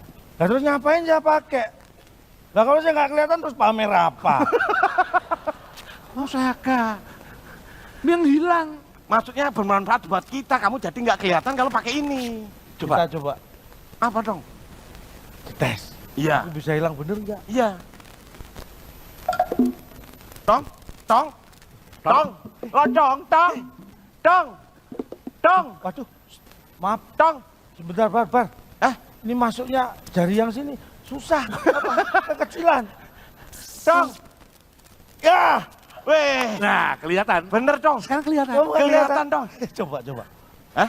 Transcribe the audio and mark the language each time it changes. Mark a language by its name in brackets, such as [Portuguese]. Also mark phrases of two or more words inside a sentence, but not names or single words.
[Indonesian] lah terus ngapain saya pakai? Lah kalau saya nggak kelihatan terus pamer apa? Pusaka yang hilang. Maksudnya bermanfaat buat kita, kamu jadi nggak kelihatan kalau pakai ini. Coba. Kita coba Apa dong? tes. Iya. Aku bisa hilang bener nggak? Iya. Tong, tong, tong, locong, tong, tong, tong, Waduh, maaf, tong. sebentar, Bar. Ini masuknya jari yang sini susah, apa? Kekecilan. Tong. Ya, weh, Nah, kelihatan. bener dong. Sekarang kelihatan. Kamu nggak Kelihatan dong. Coba. Hah?